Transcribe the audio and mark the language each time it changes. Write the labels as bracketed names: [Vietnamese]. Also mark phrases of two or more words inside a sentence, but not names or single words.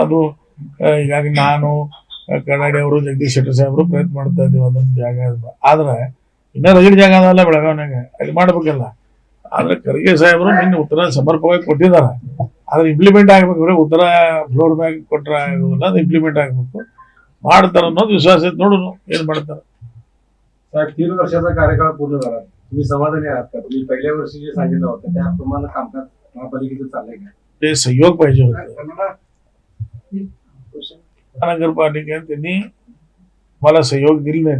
[Kannada] ಅದು ಈಗಾಗಿ ನಾನು ಕನ್ನಡಿ ಅವರು ಜಗದೀಶ್ ಶೆಟ್ಟರ್ ಸಾಹೇಬರು ಪ್ರಯತ್ನ ಮಾಡ್ತಾ ಇದ್ದೀವಿ ಅದೊಂದು ಜಾಗ. ಆದ್ರೆ ಇನ್ನೂ ರಗಡ್ ಜಾಗ ಅದಲ್ಲ ಬೆಳಗಾವಿನಾಗ, ಅದು ಮಾಡ್ಬೇಕಲ್ಲ. ಆದ್ರೆ ಖರ್ಗೆ ಸಾಹೇಬರು ನಿನ್ನೆ ಉತ್ತರ ಸಮರ್ಪಕವಾಗಿ ಕೊಟ್ಟಿದ್ದಾರೆ. ಆದ್ರೆ ಇಂಪ್ಲಿಮೆಂಟ್ ಆಗ್ಬೇಕು. ಬರೀ ಉತ್ತರ [English] floor bag [Kannada] ಕೊಟ್ಟರೆ ಆಗೋದಿಲ್ಲ, ಅದು ಇಂಪ್ಲಿಮೆಂಟ್ ಆಗಬೇಕು. ಮಾಡ್ತಾರೆ ಅನ್ನೋದು [Marathi] विश्वास आहे. [Kannada] ನೋಡೋಣ ಏನು ಮಾಡ್ತಾರೆ. [Marathi] साहेब 3 वर्षाचा कार्यकाळ पूर्ण झाला. तुम्ही समाधानी आहात का? तुम्ही पहिल्या वर्षी जे सांगितलं होतं त्याप्रमाणे कामकाज महापालिकेचं चाललंय का? ते सहयोग पाहिजे होतं. महानगरपालिकेने त्यांनी मला सहयोग दिले नाहीत.